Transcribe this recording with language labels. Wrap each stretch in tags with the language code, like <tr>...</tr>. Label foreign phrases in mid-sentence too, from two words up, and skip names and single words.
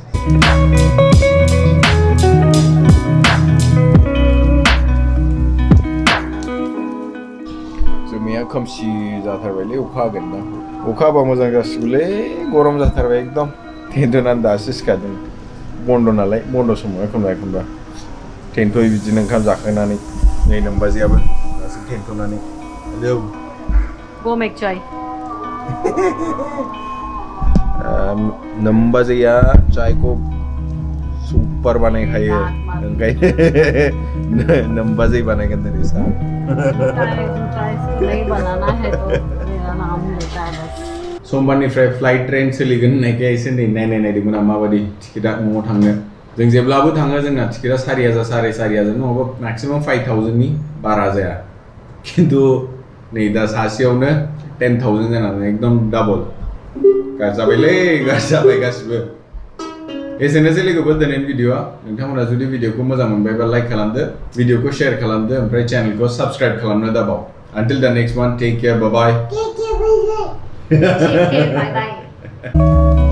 <brx>जोमैया खोमसि जाथारबायलै अखा हागोन दा अखा हाबा मोजां जासिगौलै गरम जाथारबाय एकदम टेन्टनानै दासो सिखारदों बन्द नालाय बन्द समाव एखनबा टेन्ट'यै बिदिनो ओंखाम जाखांनानै नै नोमबाजैयाबो दासो टेन्ट'नानै हेलौ</brx> <en>Go make chai.</en> <brx>नोमबाजैया चायखौ सुपार बानायखायो ओंखायनो नोमबाजै बानायगोन दिनै साहा</brx> <hi>नहीं बनाना है तो मेरा नाम लेता है बस</hi> <brx>समबारनिफ्राय फ्लाइट ट्रेन सोलिगोन होननायखाय एसे नै नायदोंमोन आं माबायदि टिकेटआ न'आव थांनो जों जेब्लाबो थाङो जोंना टिकेटआ 4,000 4,500 नङाबा मेक्सिमाम 5,000नि बारा जाया खिन्थु नै दा सासेयावनो 10,000 जानानै एकदम डाबल गारजाबायलै गारजाबाय गासिबो एसेनोसै लोगोफोर दिनैनि भिडिअ'आ नोंथांमोना जुदि भिडिअ'खौ मोजां मोनबायबा लाइक खालामदो भिडिअ'खौ शेयार खालामदो ओमफ्राय चेनेलखौ साबस्क्राइब खालामनो दाबाव</brx> <en>until the next one take care bye bye Take care, bye bye. Take care, bye bye.</en>